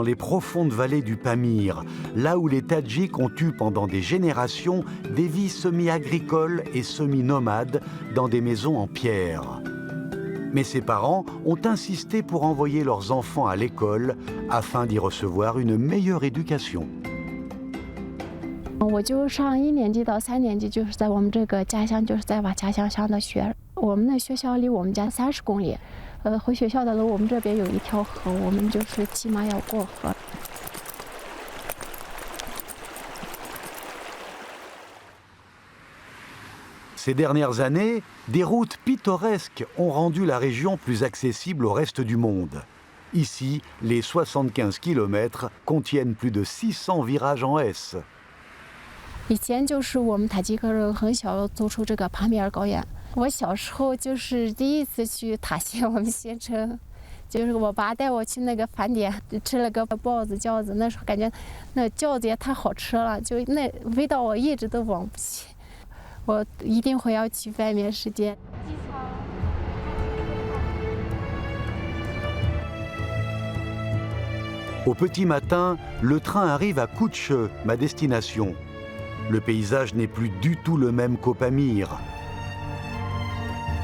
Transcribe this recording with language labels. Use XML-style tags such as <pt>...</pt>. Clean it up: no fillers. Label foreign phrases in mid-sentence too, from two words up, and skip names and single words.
<fr>les profondes vallées du Pamir, là où les Tadjiks ont eu pendant des générations des vies semi-agricoles et semi-nomades dans des maisons en pierre. Mais ses parents ont insisté pour envoyer leurs enfants à l'école afin d'y recevoir une meilleure éducation.</fr> <zh>我就上1年级到3年级，就是在我们这个家乡，就是在我家乡上的学。我们的学校离我们家30公里，回学校的路我们这边有一条河，我们就是起码要过河。</zh> <fr>Ces dernières années, des routes pittoresques ont rendu la région plus accessible au reste du monde. Ici, les 75 km contiennent plus de 600 virages en S.</fr> <zh>以前就是我们塔吉克人很小走出这个帕米尔高原。我小时候就是第一次去塔县，我们县城，就是我爸带我去那个饭店吃了个包子饺子，那时候感觉那饺子也太好吃了，就那味道我一直都忘不起。我一定会要去外面世界。</zh> <fr>Au petit matin, le train arrive à Kutche, ma destination. Le paysage n'est plus du tout le même qu'au Pamir.</fr>